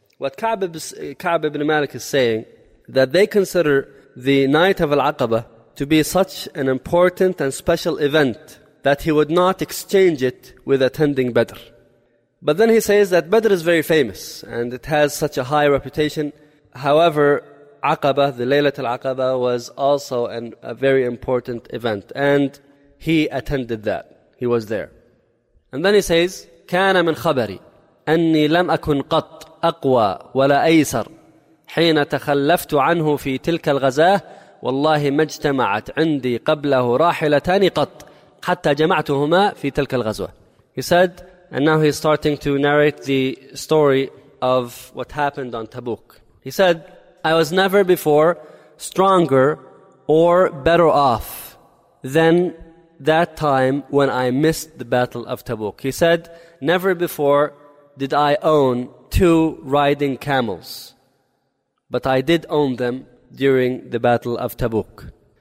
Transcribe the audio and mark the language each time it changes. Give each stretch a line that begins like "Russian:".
English: What Ka'b ibn Malik is saying, that they consider the night of Al-Aqaba to be such an important and special event that he would not exchange it with attending Badr. But then he says that Badr is very famous and it has such a high reputation. However, Aqaba, the Laylatul Aqaba, was also a very important event. And he attended that. He was there. And then he says,
Arabic: كان من خبري أني لم أكن قط أقوى ولا أيسر حين تخلفت عنه في تلك الغزاة والله ما اجتمعت عندي قبله راحلتان قط حتى جمعتهما في تلك الغزوة.
English: He said, and now he's starting to narrate the story of what happened on Tabuk. He said, I was never before stronger or better off than that time when I missed the Battle of Tabuk. He said, never before did I own two riding camels, but I did own them during the Battle of Tabuk.